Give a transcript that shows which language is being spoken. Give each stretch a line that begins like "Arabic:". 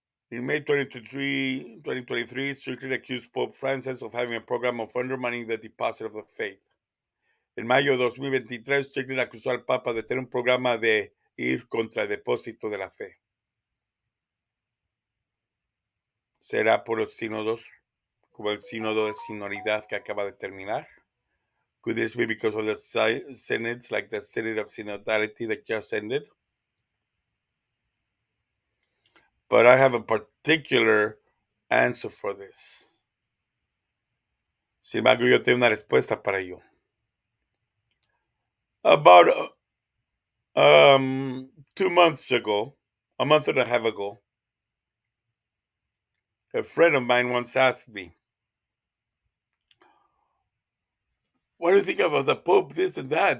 English: In May 2023, Strickland accused Pope Francis of having a program of undermining the deposit of the faith.
Spanish: En mayo de 2023, Strickland acusó al Papa de tener un programa de ir contra el depósito de la fe. ¿Será por los sínodos, como el sínodo de sinoridad que acaba de terminar?
English: Could this be because of the synods, like the Synod of Synodality that just ended? But I have a particular answer for this.
Spanish: Sin embargo, yo tengo una respuesta para ello.
English: About 2 months ago, a month and a half ago, a friend of mine once asked me, what do you think about the Pope, this and that?